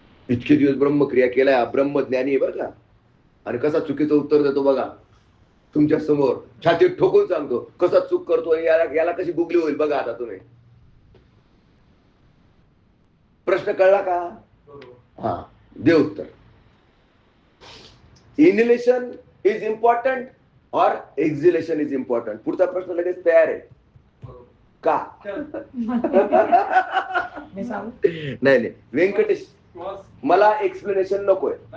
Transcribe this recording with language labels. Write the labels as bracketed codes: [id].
[mr] इतके दिवस ब्रह्मक्रिया केलाय, ब्रह्मज्ञानी आहे बरं का, आणि कसा चुकीचं उत्तर देतो बघा. तुमच्या समोर छातीत ठोकून सांगतो कसा चूक करतो आणि याला कशी गुगली होईल बघा. आता तुम्ही प्रश्न कळला का? हा, दे उत्तर. [en] inhalation is important [hi] और [en] Exhalation is important? [mr] पुढचा प्रश्न लगेच तयार आहे का? नाही व्यंकटेश, मला एक्सप्लेनेशन नकोय.